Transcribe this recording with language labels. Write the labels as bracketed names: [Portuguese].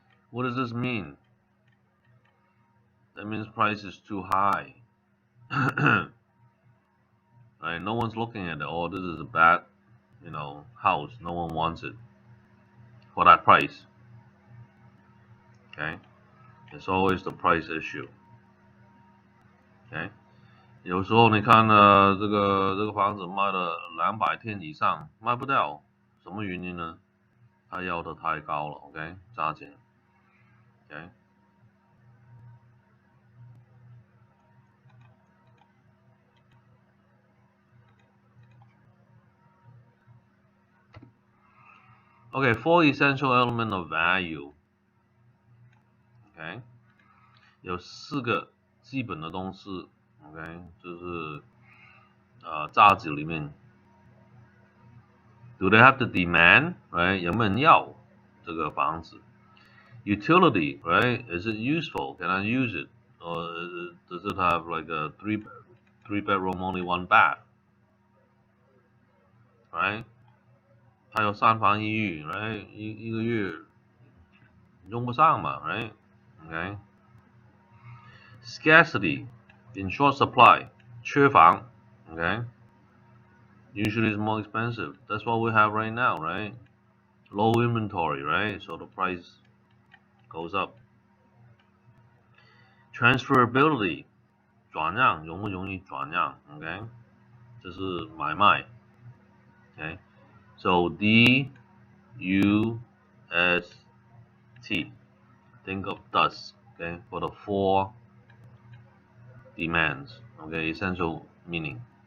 [English] What does this mean? That means price is too high. Right? No one's looking at it. Oh, this is a bad, house. No one wants it for that price. Okay, it's always the price issue. [Chinese] Okay， 有时候你看这个房子卖了200天以上，卖不掉，什么原因呢？他要的太高了 ，OK， 价钱 ，OK。 [English] Okay, 4 essential element of value. OK， [Chinese] 有4个基本的东西。 [English] OK， [Chinese] 就是价值里面 [English] ，Do they have the demand？ Right？ [Chinese] 有没有人要这个房子 ？Utility, right? [English] Is it useful? Can I use it? Or does it have like a three bedroom only 1 bath? [Chinese] Right? 它有3房1浴 right? 一个月用不上嘛 right? [English] Okay? Scarcity, in short supply, [Chinese] 缺房 [English] okay? Usually it's more expensive. That's what we have right now, right? Low inventory, right? So the price goes up. [Chinese] Transferability, 转让容不容易转让 okay? 这是买卖 okay? [English] So D U S T, think of DUS, okay? For the 4 demands, okay? Essential meaning.